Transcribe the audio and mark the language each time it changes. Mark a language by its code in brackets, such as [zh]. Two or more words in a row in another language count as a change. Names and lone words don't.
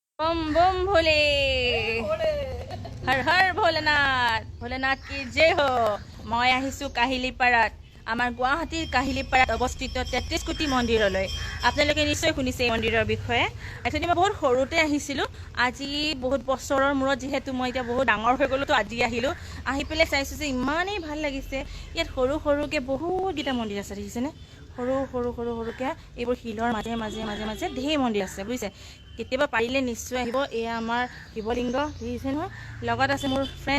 [hi] बम बम भोले हर हर भोलेनाथ भोलेनाथ की जय हो मैं [as] আহিছো কাহিলিপাৰাত আমাৰ গুৱাহাটীৰ কাহিলিপাৰাত অৱস্থিত 33 কোটি মন্দিৰলৈ আপোনালোকে নিশ্চয় শুনিছে এই মন্দিৰৰ বিষয়ে একচুৱেলি মই বহুত সৰুতে আহিছিলো আজি বহুত বছৰৰ মূৰত যেহেতু মই এতিয়া বহুত ডাঙৰ হৈ গলো তো আজি আহিলো আহি পেলাই চাইছো যে ইমানেই ভাল লাগিছে ইয়াত সৰু সৰুকে বহুত গিটা মন্দিৰ আছে দেখিছেনে সৰু সৰু সৰু সৰুকে এইবোৰ হিলৰ মাজে মাজে মাজে মাজে ধেৰ মন্দিৰ আছে বুজিছে কেতিয়াবা পাৰিলে নিশ্চয় আহিব এয়া আমাৰ শিৱলিংগ দেখিছে নহয় লগত আছে মোৰ ফ্ৰেণ্ড